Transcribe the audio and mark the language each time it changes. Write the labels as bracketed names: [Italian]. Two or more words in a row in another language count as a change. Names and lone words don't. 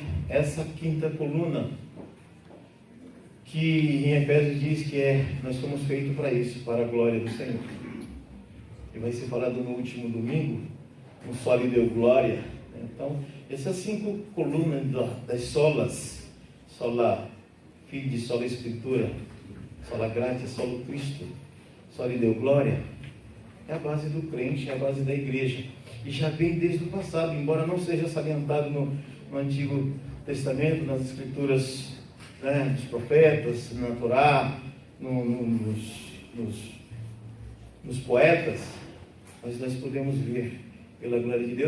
[Portuguese] Essa quinta coluna, que em Efésios diz que nós somos feitos para isso, para a glória do Senhor. E vai ser falado no último domingo, no [Latin] Soli Deo Glória. [Portuguese] Então, essas 5 colunas das solas, [Latin] sola Fide, sola Escritura, sola Gratia, solo Cristo, Soli Deo Glória, [Portuguese] é a base do crente, é a base da igreja. E já vem desde o passado, embora não seja salientado no Antigo Testamento, nas Escrituras, né, dos profetas, na Torá, nos poetas, mas nós podemos ver pela glória de Deus.